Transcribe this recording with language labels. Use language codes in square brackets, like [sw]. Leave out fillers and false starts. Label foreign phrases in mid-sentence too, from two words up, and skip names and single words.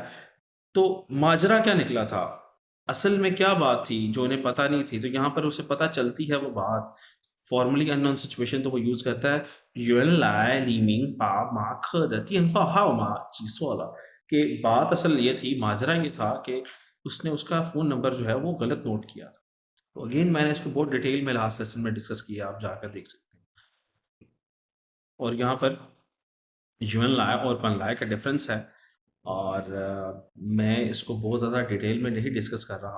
[hi] तो माजरा क्या निकला था, असल में क्या बात थी जो उन्हें पता नहीं थी, तो यहाँ पर उसे पता चलती है वो बात। [en] formally unknown situation [hi] तो वो यूज़ करता है [zh] 原来李明把马克的电话号码记错了, [hi] कि बात असल ये थी, माजरा ये था कि उसने उसका फ़ोन नंबर जो है वो गलत नोट किया था। तो अगेन मैंने इसको बहुत डिटेल में [en] last session [hi] में डिस्कस किया, आप जाकर देख सकते हैं। और यहाँ पर यूएन लाए और पन लाए का डिफरेंस है, और मैं इसको बहुत ज़्यादा डिटेल में नहीं डिस्कस कर रहा।